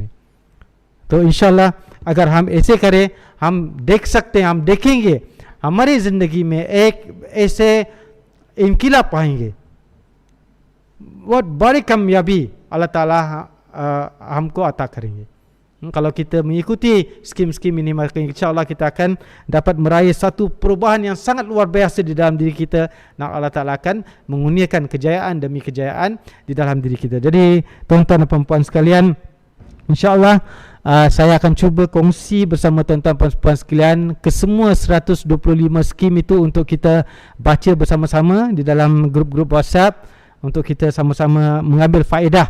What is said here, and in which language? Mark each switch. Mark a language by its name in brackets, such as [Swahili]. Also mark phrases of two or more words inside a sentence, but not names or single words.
[Hindi] तो इंशाअल्लाह अगर हम ऐसे करें, हम देख सकते हैं, हम देखेंगे हमारी ज़िंदगी में एक ऐसे इनकलाब पाएंगे, बहुत बड़ी कामयाबी अल्लाह ताला हमको अता करेंगे. [Malay] Kalau kita mengikuti skim-skim ini, maka insya-Allah kita akan dapat meraih satu perubahan yang sangat luar biasa di dalam diri kita, dan Allah Taala akan mengurniakan kejayaan demi kejayaan di dalam diri kita. Jadi tuan-tuan dan puan-puan sekalian, insya-Allah saya akan cuba kongsi bersama tuan-tuan dan puan-puan sekalian ke semua 125 skim itu untuk kita baca bersama-sama di dalam grup-grup WhatsApp, untuk kita sama-sama mengambil faedah.